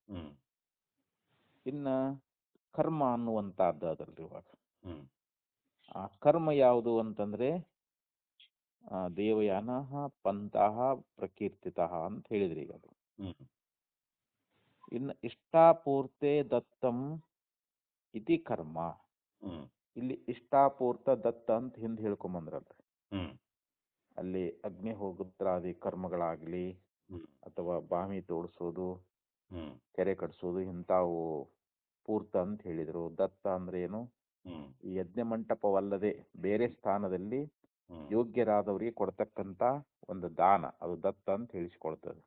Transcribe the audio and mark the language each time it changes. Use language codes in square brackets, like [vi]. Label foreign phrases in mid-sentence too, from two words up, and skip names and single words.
[kn] ಇನ್ನ ಕರ್ಮ ಅನ್ನುವಂತಹದ್ದು ಅದರಲ್ಲಿ ಇವಾಗ ಆ ಕರ್ಮ ಯಾವುದು ಅಂತಂದ್ರೆ [sa] ದೇವಯಾನ ಪಂತಹ ಪ್ರಕೀರ್ತಿತ [kn] ಅಂತ ಹೇಳಿದ್ರಿ ಈಗ ಅದು. [sa] ಇನ್ನು ಇಷ್ಟಾಪೂರ್ತೆ ದತ್ತಂ ಇತಿ ಕರ್ಮ. [kn] ಇಲ್ಲಿ ಇಷ್ಟಾಪೂರ್ತ ದತ್ತ ಅಂತ ಹಿಂದೆ ಹೇಳ್ಕೊಂಬಂದ್ರಲ್ರಿ. ಅಲ್ಲಿ ಅಗ್ನಿಹೋತ್ರಾದಿ ಕರ್ಮಗಳಾಗ್ಲಿ ಅಥವಾ ಬಾವಿ ತೋಡಿಸೋದು, ಕೆರೆ ಕಟ್ಸೋದು ಇಂಥವು ಪೂರ್ತ ಅಂತ ಹೇಳಿದ್ರು. ದತ್ತ ಅಂದ್ರೆ ಏನು, ಈ ಯಜ್ಞ ಮಂಟಪವಲ್ಲದೆ ಬೇರೆ ಸ್ಥಾನದಲ್ಲಿ ಯೋಗ್ಯರಾದವರಿಗೆ ಕೊಡ್ತಕ್ಕಂತ ಒಂದು ದಾನ, ಅದು ದತ್ತ ಅಂತ ಹೇಳಿಸಿಕೊಳ್ತದೆ.